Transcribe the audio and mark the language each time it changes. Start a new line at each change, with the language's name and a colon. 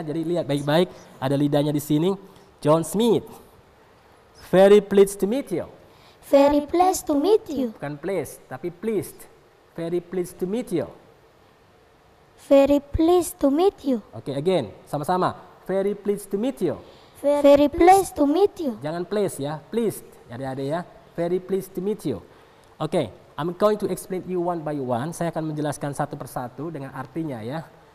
Indonesian: Jadi lihat baik-baik, ada lidahnya di sini.
English: John Smith. Very pleased to meet you. Very pleased to meet you.
Indonesian: Bukan pleased, tapi pleased.
English: Very pleased to meet you. Very pleased to meet you.
Indonesian: Oke,
English: again,
Indonesian: sama-sama.
English: Very pleased to meet you. Very pleased to meet you.
Indonesian: Jangan pleased ya, pleased ya adik-adik ya.
English: Very pleased to meet you. Oke, I'm going to explain you one by one.
Indonesian: Saya akan menjelaskan satu persatu dengan artinya ya.